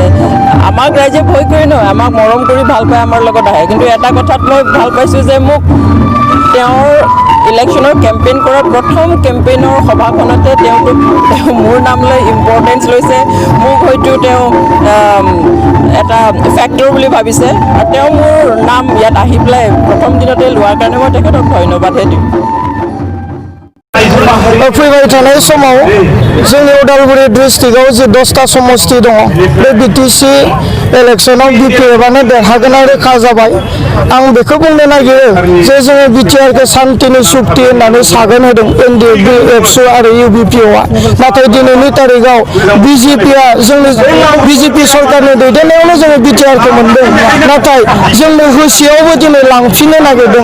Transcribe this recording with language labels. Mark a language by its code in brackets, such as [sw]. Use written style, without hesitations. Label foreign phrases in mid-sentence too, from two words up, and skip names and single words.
[as] আমাক ৰাইজে ভয় কৰি নহয়, আমাক মৰম কৰি ভাল পাই আমাৰ লগত আহে, কিন্তু এটা কথাত মই ভাল পাইছোঁ যে মোক তেওঁৰ [en] election campaign [as] কৰা প্ৰথম কেম্পেইনৰ সভাখনতে তেওঁ মোৰ নাম লৈ ইম্পৰ্টেঞ্চ লৈছে, মোক হয়তো তেওঁ এটা ফেক্টৰ বুলি ভাবিছে আৰু তেওঁ মোৰ নাম ইয়াত আহি পেলাই প্ৰথম দিনতে লোৱাৰ কাৰণে মই তেখেতক ধন্যবাদহে দিম। [brx] फैबाय थानाय समाव जोंनि उदालगुरि डिस्ट्रिक्टआव जे 10टा समस्ति दङ बे बिटिसि इलेक्शनाव बिपिएफआनो देरहागोना रोखा जाबाय। आं बेखौ बुंनो नागिरो जे जोङो बिटिआरखौ शान्तिनि सुक्ति होननानै सागोन होदों एनडिएफबि एबसु आरो इउबिपिअआ, नाथाय दिनैनि तारिखआव बिजेपिआ जोंनि बिजेपि सरकारनि दैदेननायावनो जोङो बिटिआरखौ मोनदों, नाथाय जोंनो होसेयावबो दिनै लांफिननो नागिरदों।